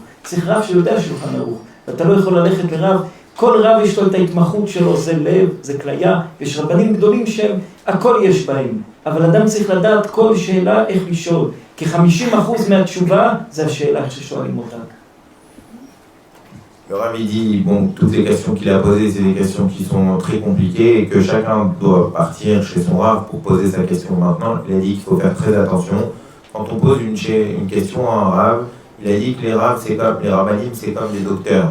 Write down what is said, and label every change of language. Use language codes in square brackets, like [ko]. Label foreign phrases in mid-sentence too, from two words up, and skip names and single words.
[he] צריך רב שיודע שולחן ערוך. ואתה לא יכול ללכת לרב, כל רב יש לו את ההתמחות שלו, זה לב, זה כליה, יש רבנים גדולים שהם, הכל יש בהם. אבל אדם צריך לדעת כל שאלה איך לשאול. כי 50% מהתשובה זה השאלה ששואלים אותה. [fr] Le Rav il dit, bon, toutes les questions qu'il a posées, c'est des questions qui sont très compliquées et que chacun doit partir chez son Rav pour poser sa question maintenant. Il a dit qu'il faut faire très attention. Quand on pose une question à un Rav, il a dit que les Ravs, c'est comme les Rabbanim, c'est comme des docteurs.